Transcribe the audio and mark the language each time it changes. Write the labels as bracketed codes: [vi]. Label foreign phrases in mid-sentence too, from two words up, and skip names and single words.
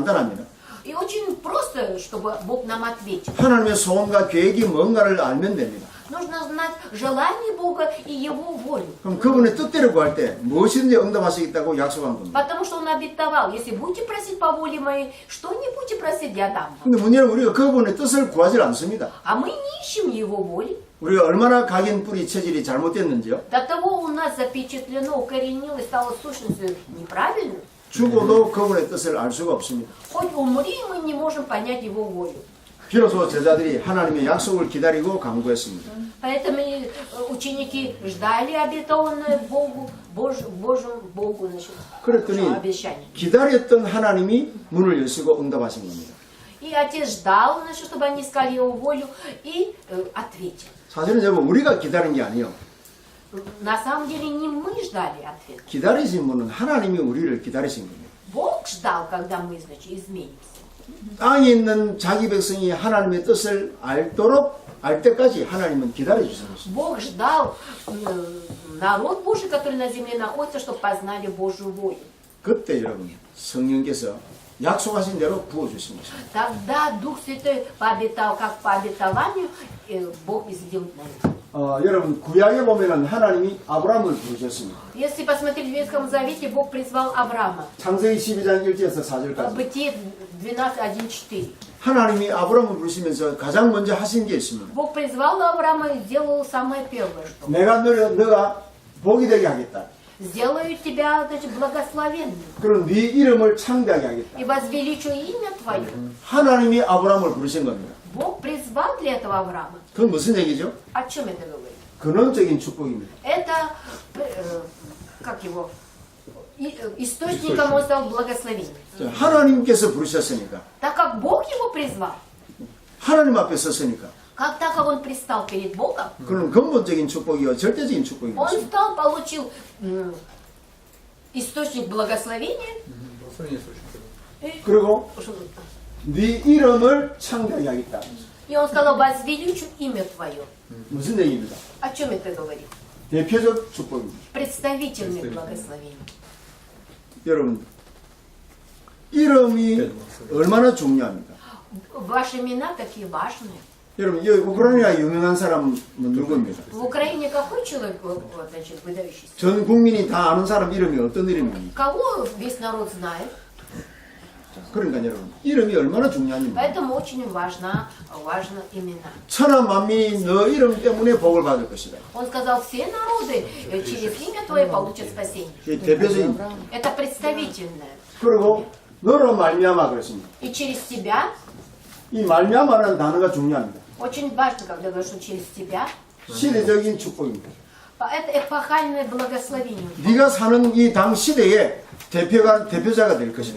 [ru] И И очень просто, чтобы Бог нам ответил. [ko] 하나님의 소원과 계획이 뭔가를 알면 됩니다. [ru] Нужно знать желание Бога и Его волю. [ko] 그럼 그분의 뜻대로 구할 때 무엇이든지 응답하시겠다고 약속한 겁니다. [ru] Потому что Он обетовал, если будете просить по воле моей, что не будете просить, я дам вам. [ko] 근데 문제는 우리가 그분의 뜻을 구하지 않습니다. [ru] А мы не ищем Его воли. [ko] 우리가 얼마나 각인 뿌리 체질이 잘못됐는지요. [ru] До того у нас запечатлено, укоренилось, стало сущностью неправильной. [ko] 죽어도 그분의 뜻을 알 수가 없습니다. [ru] Хоть умри, мы не можем понять Его волю. [ko] 비로소 제자들이 하나님의 약속을 기다리고 간구했습니다. [ru] Поэтому ученики ждали обетованное Богу, Божьему Богу, значит, [ko] 그랬더니 [ru] обещание. [ko] 기다렸던 하나님이 문을 여시고 응답하신 겁니다. [ru] И отец ждал, значит, чтобы они искали Его волю, и ответил. [ko] 사실은 여러분 우리가 기다린 게 아니에요. [ru] На самом деле не мы ждали ответ. [ko] 기다리신 분은 하나님이 우리를 기다리신 겁니다. [ru] Бог ждал, когда мы, значит, изменимся. [ko] 땅에 있는 자기 백성이 하나님의 뜻을 알도록 알 때까지 하나님은 기다려주시는 것입니다. [ru] Бог ждал народ Божий, который на земле находится, чтобы познали Божью волю. [ko] 그때 여러분 성령께서 약속하신 대로 부어주신 것입니다. [ru] Тогда Дух Святой пообетал, как по обетованию, Бог и сделает на это. [ko] 여러분 구약에 보면은 하나님이 아브라함을 부르셨습니다. [ru] Если посмотреть в Ветхом Завете, Бог призвал Авраама. [ko] 창세기 12장 1절에서 4절까지 [ru] Бытие 12:1-4. [ko] 하나님이 아브라함을 부르시면서 가장 먼저 하신 게 있습니다. [ru] Бог призвал Авраама и сделал самое первое, что [ko] 내가 너가 복이 되게 하겠다. [ru] сделаю тебя, значит, благословенным [ko] 그럼 네 이름을 창대하게 하겠다. [ru] и возвеличу имя твое. [ko] 하나님이 아브라함을 부르신 겁니다. [ru] Бог призвал для этого Авраама. [ko] 그건 무슨 얘기죠? [ru] О чем это говорит? [ko] 근원적인 축복입니다. [ru] Это, как его, источником он стал благословением. [ko] 하나님께서 부르셨으니까 [ru] Так как Бог его призвал, [ko] 하나님 앞에 섰으니까 [ru] так как он предстал перед Богом, [ko] 그런 근본적인 축복이요 절대적인 축복인 [ru] он [ko] 것입니다. [ru] стал, получил источник благословения. [ko] 그리고 네 이름을 창대하게 하겠다. [ru] И он сказал, возвеличу имя твое. [ko] 무슨 얘기입니다? [ru] О чем это говорит? [ko] 대표적 축복입니다. [ru] Представительное благословение. [ko] 여러분 이름이 얼마나 중요합니까? [ru] Ваши имена такие важные. [ko] 여러분 이 우크라이나 유명한 사람은 누구입니까? [ru] В Украине какой человек, значит, выдающийся? [ko] 전 국민이 다 아는 사람 이름이 어떤 이름입니까? [ru] Кого весь народ знает? [ko] 그러니까 여러분 이름이 얼마나 중요합니까? [ru] Поэтому очень важно имена. [ko] 천하 만민이 너 이름 때문에 복을 받을 것이다. [ru] Он сказал, все народы через имя твое получат спасение. [ko] 이 대표적인 [ru] Это представительное. [ko] 그리고 너로 말미암아 그랬습니다. [ru] И через тебя, [ko] 이 말미암아라는 단어가 중요합니다. [ru] очень важно, когда говорят, что через тебя, [ko] 시대적인 축복입니다. [ru] это эпохальное благословение. [ko] 네가 사는 이 당 시대에 대표자가 될 것이다.